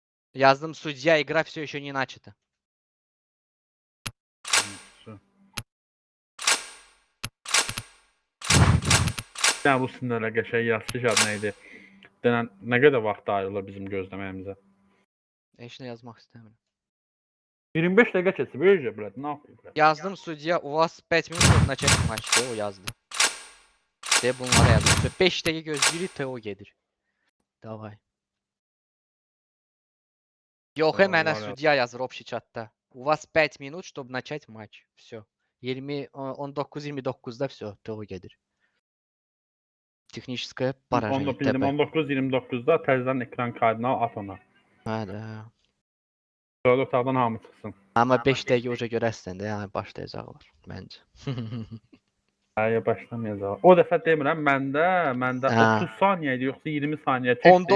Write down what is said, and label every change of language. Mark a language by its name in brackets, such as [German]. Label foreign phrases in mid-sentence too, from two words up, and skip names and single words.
[Russian] Yazdım судья, игра все еще не начата. [Azerbaijani] Ya bu sinirlə qəşəng yazışı adı nə idi? Denən nə qədər vaxt ayrılır bizim gözləməyimizə? Heç nə yazmaq istəmirəm. 25 dəqiqə keçdi, böyücə blət, nə yapıyor blət? [Russian] Yazdım судья, у вас 5 минут чтобы начать матч [Azerbaijani] diye o yazdı. De bunlara yazdım. 5 dəqiqə gözləyirik, Teo gedir. Davay. Yox, mənə Vallahi судья yazır общий chatda. [Russian] У вас 5 минут чтобы начать матч. [Azerbaijani] Все. 19-29'da все, Teo gedir. [Russian] Texnическое поражение. [Azerbaijani] 19-29'da təzədən ekran kaydına at ona. Hə də. Sonra otaqdan hamı çıxsın. Amma 5 dəqiqə oca görərsən də, yəni başlayacaqlar məncə. Həyə başlamayacaq. O dəfə demirəm, məndə Hə. 30 saniyə idi, yoxsa 20 saniyə çəkdi.